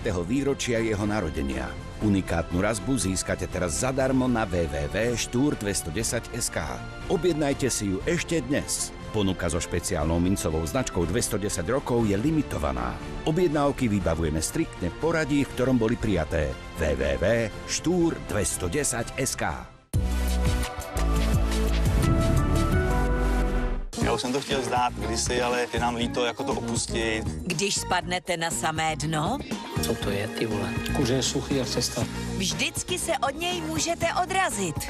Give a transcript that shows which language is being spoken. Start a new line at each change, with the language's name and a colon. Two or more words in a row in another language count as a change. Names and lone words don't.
Slovak: výročia jeho narodenia. Unikátnu razbu získate teraz zadarmo na www.štúr210.sk. Objednajte si ju ešte dnes. Ponuka so špeciálnou mincovou značkou 210 rokov je limitovaná. Objednávky vybavujeme striktne v poradí, v ktorom boli prijaté. www.štúr210.sk.
Czech: Já už jsem to chtěl vzdát kdysi, ale je nám líto, jako to opustit. Když spadnete na samé dno, co to je, ty vole? Kuře je suchý jak cesta. Vždycky se od něj můžete odrazit.